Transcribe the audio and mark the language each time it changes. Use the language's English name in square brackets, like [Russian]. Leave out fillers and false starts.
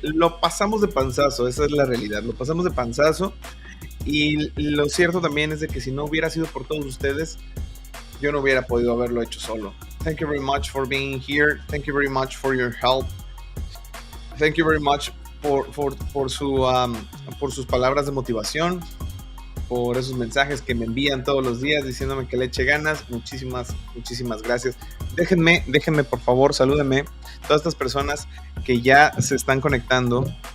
[Spanish] Lo pasamos de panzazo, esa es la realidad, lo pasamos de panzazo. Y lo cierto también es de que si no hubiera sido por todos ustedes, yo no hubiera podido haberlo hecho solo. [English] Thank you very much for being here. Thank you very much for your help. Thank you very much [Spanish] por sus palabras de motivación, por esos mensajes que me envían todos los días diciéndome que le eche ganas. Muchísimas gracias. Déjenme por favor, salúdenme todas estas personas que ya se están conectando.